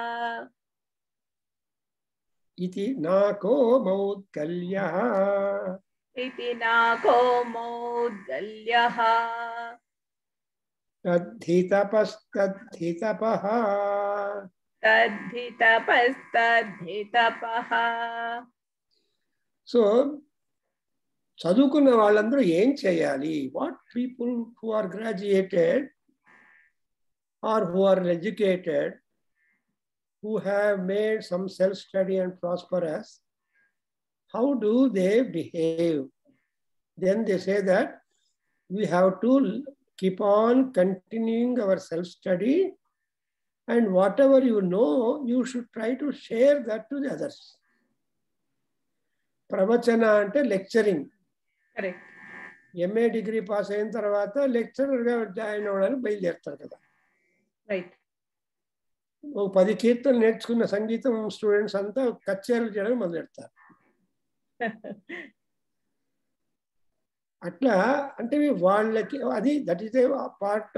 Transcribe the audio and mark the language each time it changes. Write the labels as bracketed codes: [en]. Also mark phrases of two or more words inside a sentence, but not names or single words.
[sa] इति नाको मौद्गल्यः. इति नाको मौद्गल्यः. तद्धि तपस्तद्धि तपः. तद्धि तपस्तद्धि तपः. [te] So, చదువుకున్న వాళ్ళందరూ ఏం చేయాలి? [en] What people who are graduated or who are educated, who have made some self-study and prosperous, how do they behave? Then they say that we have to keep on continuing our self-study, and whatever you know, you should try to share that to the others. [te] Pravachana ante lecturing. [en] Correct. MA degree pass [te] అయిన తర్వాత లెక్చరర్ గా జాయిన్ అవ్వడానికి బయలుదేరుతారు కదా. రైట్. 10 కీర్తనలు నేర్చుకున్న సంగీతం స్టూడెంట్స్ అంతా కచేరీలు చేయడం మొదలెడతారు. అట్లా అంటే వాళ్ళకి అది [en] that is a part.